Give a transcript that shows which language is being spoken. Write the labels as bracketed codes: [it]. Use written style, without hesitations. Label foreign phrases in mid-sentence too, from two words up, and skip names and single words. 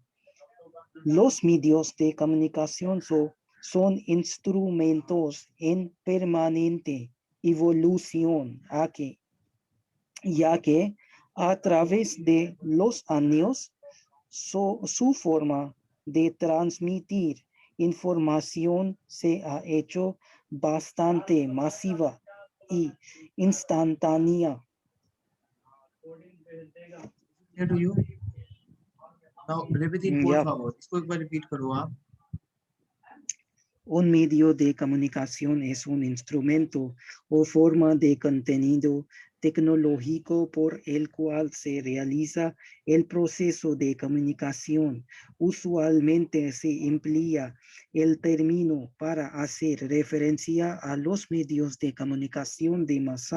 [es] Los medios de comunicación son instrumentos en permanente evolución, ya que a través de los años su forma de transmitir información se ha hecho bastante masiva y instantánea. [en] Clear to you? Now repeat por Yeah. [es] favor. [hi] इसको एक बार repeat करो आप. [es] Un medio de comunicación es un instrumento o forma de contenido tecnológico por el cual se realiza el proceso de comunicación. Usualmente se emplea el término para hacer referencia a los medios de comunicación de masa.